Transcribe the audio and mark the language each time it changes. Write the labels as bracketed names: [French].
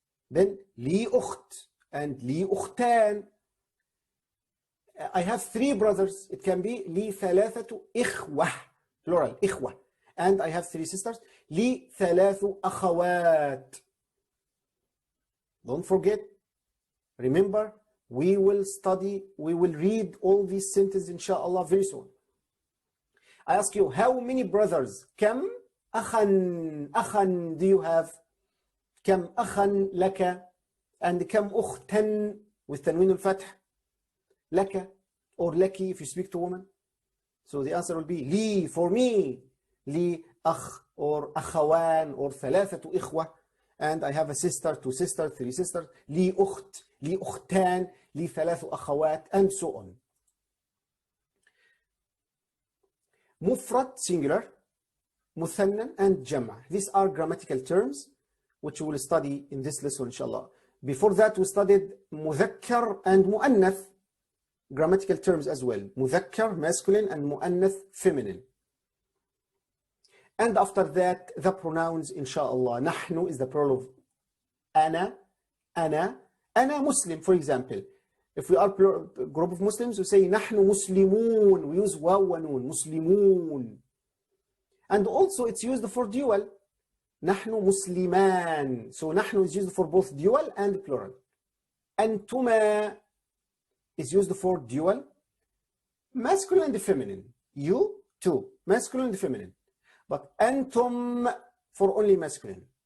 [English] Then [Arabic] لي أخت [English] and [Arabic] لي أختان. [English] I have 3 brothers. It can be [Arabic] لي ثلاثة إخوة [English] plural إخوة. And I have 3 sisters. [Arabic] لي 3 أخوات. [English] Don't forget. Remember, we will read all these sentences inshallah very soon. I ask you, how many brothers? [Arabic] كم أخا [English] do you have? [Arabic] كم أخا لك? [English] And [Arabic] كم أختا [English] with تنوين الفتح [Arabic] لك [English] or لك if you speak to women. So the answer will be لي for me. [Arabic] لي أخ [English] or [Arabic] أخوان or ثلاثة إخوة. [English] And I have a sister, 2 sisters, 3 sisters. [Arabic] لي أخت, لي أختان, لي 3 أخوات, [English] and so on. [Arabic] مفرد singular, مثنى and جمع. [English] These are grammatical terms which we will study in this lesson inshallah. Before that we studied مذكر and مؤنث, grammatical terms as well. مذكر masculine and مؤنث feminine. And after that, the pronouns, inshallah. نحن is the plural of أنا, أنا, أنا Muslim, for example. If we are a group of Muslims, we say [Arabic] نحن مسلمون. [English] We use واو ونون, مسلمون. And also it's used for dual. [Arabic] نحن مسلمان. [English] So نحن is used for both dual and plural. أنتما is used for dual, masculine and feminine. You too, masculine and feminine. But أنتم for only masculine.